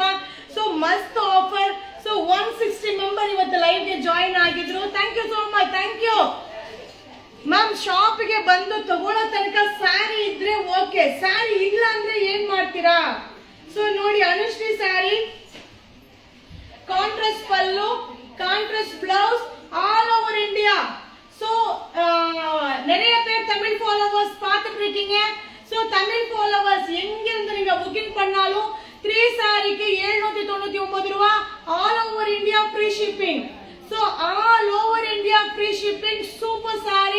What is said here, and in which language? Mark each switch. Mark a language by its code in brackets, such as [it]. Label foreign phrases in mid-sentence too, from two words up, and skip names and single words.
[kn] ಸೊ ಮಸ್ತ್ ಆಫರ್. ಸೊ 160 ಮೆಂಬರ್ ಇವತ್ತು ಲೈವ್ಗೆ ಜಾಯಿನ್ ಆಗಿದ್ರು. [en] thank you so much. thank you ma'am. [kn] ಶಾಪ್ಗೆ ಬಂದು ತಗೊಳ್ಳೋ ತನಕ ಸ್ಯಾರಿ ಇದ್ರೆ ಓಕೆ, ಸ್ಯಾರಿ ಇಲ್ಲ ಅಂದ್ರೆ ಏನ್ ಮಾಡ್ತೀರಾ? ಸೊ ನೋಡಿ, ಅನುಶ್ರೀ ಸ್ಯಾರಿ, ಕಾಂಟ್ರಾಸ್ಟ್ ಪಲ್ಲು, [en] contrast blouse, all over India. [ta] சோ நிறைய பேர் தமிழ் ஃபாலோவர்ஸ் பார்த்துட்டு இருக்கீங்க. சோ தமிழ் ஃபாலோவர்ஸ் எங்க இருந்து நீங்க புக்கிங் பண்ணாலும் 3 சாரிக்கு 799 ரூபாய், [en] all over India free shipping. so all over India free shipping, super saree.